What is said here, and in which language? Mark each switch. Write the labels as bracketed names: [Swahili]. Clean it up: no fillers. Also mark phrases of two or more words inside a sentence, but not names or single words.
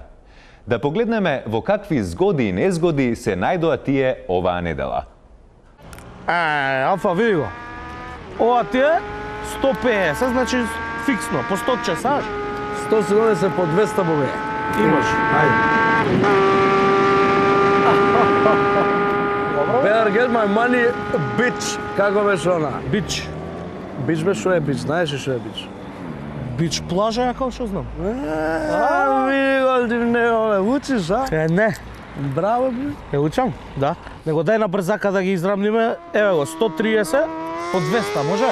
[Macedonian] Да погледнеме во какви згоди и незгоди се најдоа тие оваа недела. Алфа, види го. Ова ти е 150, значи фиксно, по 100 часа. 170 по 200 бобе. Имаш, ајде. [English] Better get my money, bitch. [Macedonian] Како беше она? Bitch. Bitch бе, шо е bitch? Знаеш ли шо е bitch? Бич плажа, ја како што знам. Види го, ти не учиш, а? Не. Браво, бе. Ја учам, да. Него дај на брзака да ги израмниме. Еве го, 130 по 200, може?